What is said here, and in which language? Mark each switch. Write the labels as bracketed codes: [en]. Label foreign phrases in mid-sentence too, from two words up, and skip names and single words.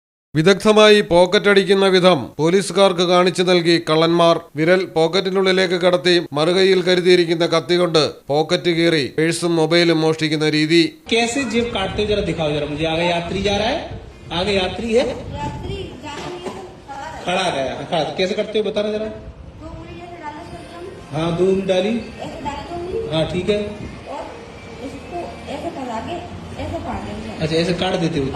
[ml] വിദഗ്ധമായി പോക്കറ്റടിക്കുന്ന വിധം പോലീസുകാർക്ക് കാണിച്ചു നൽകി കള്ളന്മാർ. വിരൽ പോക്കറ്റിനുള്ളിലേക്ക് കടത്തി മറുകൈയിൽ കരുതിയിരിക്കുന്ന കത്തി കൊണ്ട് പോക്കറ്റ് കീറി പേഴ്സും മൊബൈലും മോഷ്ടിക്കുന്ന രീതി. [hi] कैसे जेब काटते जरा दिखाओ जरा मुझे. आगे यात्री जा रहा है, आगे यात्री है, खड़ा गया खड़ा. कैसे करते हो बताना जरा. हाँ 2 डाली, हाँ ठीक है. अच्छा ऐसे काट देते हो.